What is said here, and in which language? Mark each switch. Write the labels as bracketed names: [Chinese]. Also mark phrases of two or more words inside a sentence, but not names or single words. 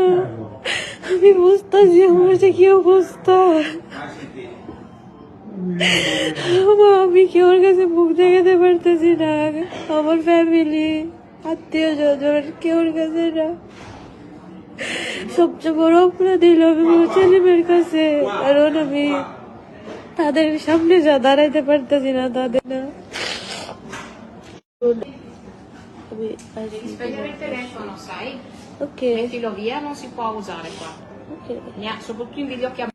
[Bangla] আমি বুঝতেছি আমার যে কি অবস্থা, আমি কেউর কাছে মুখ দেখাতে পারতেছি না, আমার ফ্যামিলি আত্মীয় স্বজন কেউর কাছে না। সবচেয়ে বড় অপরাধ দিল আমি আমার ছেলেমেয়ের কাছে, কারণ আমি তাদের সামনে যা দাঁড়াইতে পারতেছি না, তাদের না। [Italian] telefono, sai? Ok. Mettilo via, non si può usare qua. Ok. Soprattutto in videochiamata.